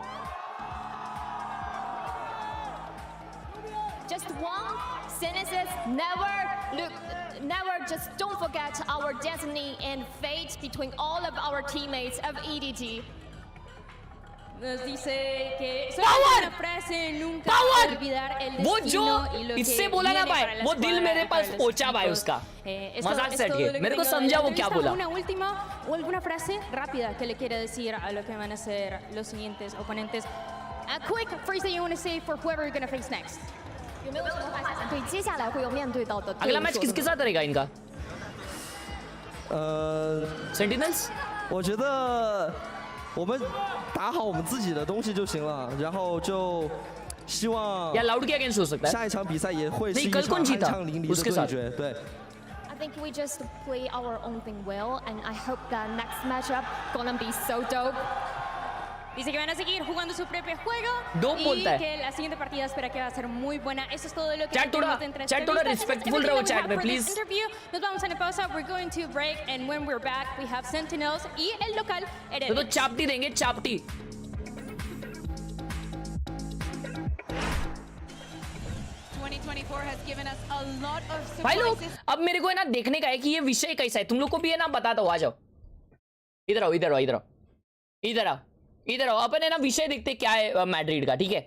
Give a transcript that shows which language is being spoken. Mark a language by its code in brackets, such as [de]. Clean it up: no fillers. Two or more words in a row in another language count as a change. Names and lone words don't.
[en] Just one sentence: never just don't forget our destiny and fate between all of our teammates of EDG. [es] Nos dice que Power! una frase nunca Power! olvidar el [hi] वो [es] destino [hi] जो [es] y lo [hi] इससे [es] que [hi] बोला ना [es] viene [hi] भाई, [es] para la [hi] वो दिल [es] escuadra [hi] मेरे [es] y para [hi] पास [es] los [hi] पहुंचा भाई [es] equipos. [hi] उसका. [es] Esto [hi] मजाक [es] es [hi] से [es] todo [hi] हटके. [es] lo que [hi] मेरे को [es] tengo de [hi] समझा [es] la [hi] वो क्या [es] entrevista. [hi] बोला. [es] Una última o alguna frase rápida que le quiera decir a lo que van a ser los siguientes oponentes. [en] A quick phrase that you want to say for whoever you're going to face next. [zh] 有没有什么话想对接下来会有面对到的队 [hi] अगला [zh] 伍 [hi] मैच [zh] 说的 [hi] किसके साथ रहेगा इनका? Sentinels? [zh] 我觉得我们打好我们自己的东西就行了，然后就希望 [hi] या लाउड के अगेंस्ट हो सकता है. [zh] 下一场比赛也会是 [hi] नहीं [zh] 一 [hi] कल [zh] 场 [hi] कौन [zh] 酣 [hi] जीता? [zh] 畅淋漓的 [hi] उसके [zh] 对 [hi] साथ. [zh] 决。对， [en] I think we just play our own thing well, and I hope that next matchup gonna be so dope. [es] Dice que van a seguir jugando su propio juego Dope y [hi] बोलता है. [es] que la siguiente partida espera que va a ser muy buena. Eso es todo lo que [hi] Chat [es] tenemos [hi] थोड़ा- [es] de entre [hi] chat थोड़ा [es] entrevistas. Eso es [hi] respectful [en] everything [hi] रहो [en] that we [hi] chat [en] have [hi] में, [en] for this [hi] please. [en] interview. [es] Nos vamos a una pausa. [en] We're going to break, and when we're back, we have Sentinels [es] y el local [hi] तो [en] Heredia. [hi] चापटी देंगे चापटी. [en] 2024 has given us a lot of [hi] भाई लोग [en] surprises. [hi] अब मेरे को है ना देखने का है कि ये विषय कैसा है. तुम लोग को भी है ना बता दो. आ जाओ. इधर आओ इधर आओ इधर आओ इधर आओ इधर आओ. अपन है ना विषय देखते क्या है मैड्रिड का. ठीक है.